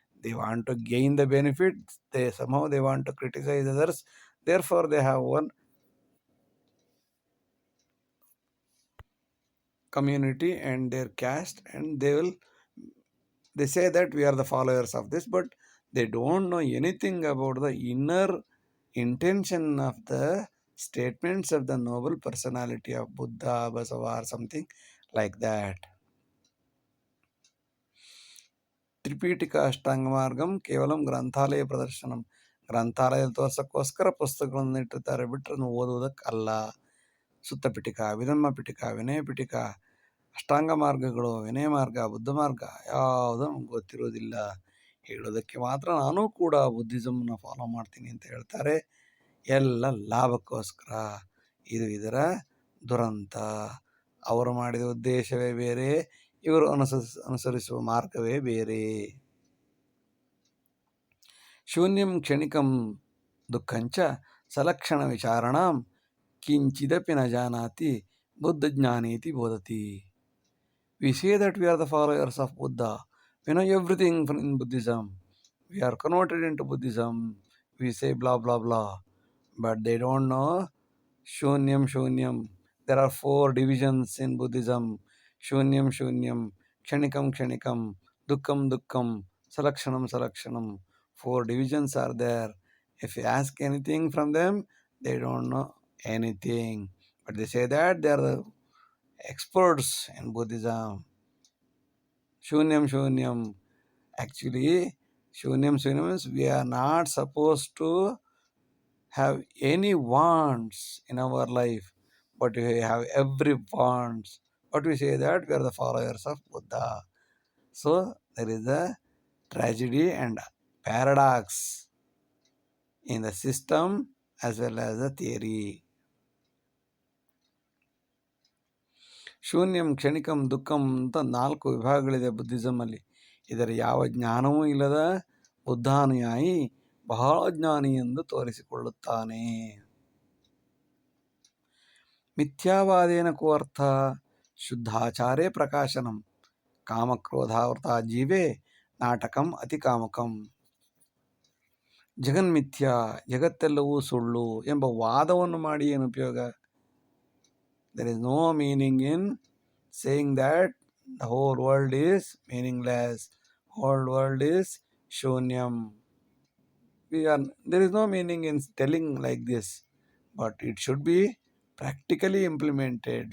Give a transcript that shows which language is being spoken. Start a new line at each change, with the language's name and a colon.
English: They want to gain the benefit, they somehow they want to criticize others, therefore they have one community and their caste, and they say that we are the followers of this, but they don't know anything about the inner intention of the statements of the noble personality of Buddha, Basava, or something like that.
Sanskrit: ತ್ರಿಪೀಠಿಕ ಅಷ್ಟಾಂಗ ಮಾರ್ಗಂ ಕೇವಲಂ ಗ್ರಂಥಾಲಯ ಪ್ರದರ್ಶನಂ,
Kannada: ಗ್ರಂಥಾಲಯದಲ್ಲಿ ತೋರ್ಸಕ್ಕೋಸ್ಕರ ಪುಸ್ತಕಗಳನ್ನು ಇಟ್ಟಿರ್ತಾರೆ, ಬಿಟ್ಟರೆ ಓದುವುದಕ್ಕಲ್ಲ. ಸುತ್ತ ಪಿಟಿಕ, ವಿಧಮ್ಮ ಪಿಟಿಕ, ವಿನಯ ಪಿಟಿಕ, ಅಷ್ಟಾಂಗ ಮಾರ್ಗಗಳು, ವಿನಯ ಮಾರ್ಗ, ಬುದ್ಧ ಮಾರ್ಗ ಯಾವುದೂ ನಮ್ಗೆ ಗೊತ್ತಿರೋದಿಲ್ಲ. ಹೇಳೋದಕ್ಕೆ ಮಾತ್ರ ನಾನು ಕೂಡ ಬುದ್ಧಿಸಮ್ನ ಫಾಲೋ ಮಾಡ್ತೀನಿ ಅಂತ ಹೇಳ್ತಾರೆ, ಎಲ್ಲ ಲಾಭಕ್ಕೋಸ್ಕರ. ಇದು ಇದರ ದುರಂತ. ಅವರು ಮಾಡಿದ ಉದ್ದೇಶವೇ ಬೇರೆ, ಇವರು ಅನುಸರಿಸುವ ಮಾರ್ಗವೇ ಬೇರೆ.
Sanskrit: ಶೂನ್ಯಂ ಕ್ಷಣಿಕಂ ದುಃಖಂಚ ಸಲಕ್ಷಣ ವಿಚಾರಣಾಂ ಕಿಂಚಿದಪಿ ನ ಜಾನಾತಿ ಬುದ್ಧಜ್ಞಾನೇತಿ ಬೋಧತಿ.
English: We say that we are the followers of Buddha. We know everything in Buddhism. We are converted into Buddhism. We say blah blah blah. But they don't know Shunyam Shunyam. There are 4 divisions in Buddhism.
Sanskrit: Shunyam Shunyam, Kshanikam Kshanikam, Dukkam Dukkam, Salakshanam Salakshanam.
English: 4 divisions are there. If you ask anything from them, they don't know anything. But they say that they are the experts in Buddhism. Shunyam Shunyam. Actually, Shunyam Shunyam means we are not supposed to have any wants in our life, but we have every wants. But we say that we are the followers of Buddha. So there is a tragedy and paradox in the system as well as the theory.
Kannada: ಶೂನ್ಯಂ ಕ್ಷಣಿಕಂ ದುಃಖಂ ಅಂತ 4 ವಿಭಾಗಗಳಿದೆ ಬುದ್ಧಿಸಮಲ್ಲಿ. ಇದರ ಯಾವ ಜ್ಞಾನವೂ ಇಲ್ಲದ ಬುದ್ಧಾನುಯಾಯಿ ಬಹಳ ಜ್ಞಾನಿ ಎಂದು ತೋರಿಸಿಕೊಳ್ಳುತ್ತಾನೆ.
Sanskrit: ಮಿಥ್ಯಾವಾದೇನ ಕೋ ಅರ್ಥ ಶುದ್ಧಾಚಾರೇ ಪ್ರಕಾಶನಂ ಕಾಮಕ್ರೋಧಾವೃತ ಜೀವೇ ನಾಟಕಂ ಅತಿ ಕಾಮಕಂ.
Kannada: ಜಗನ್ಮಿಥ್ಯಾ, ಜಗತ್ತೆಲ್ಲವೂ ಸುಳ್ಳು ಎಂಬ ವಾದವನ್ನು ಮಾಡಿ ಏನು ಉಪಯೋಗ?
English: There is no meaning in saying that the whole world is meaningless, whole world is shunyam. There is no meaning in telling like this, but it should be practically implemented.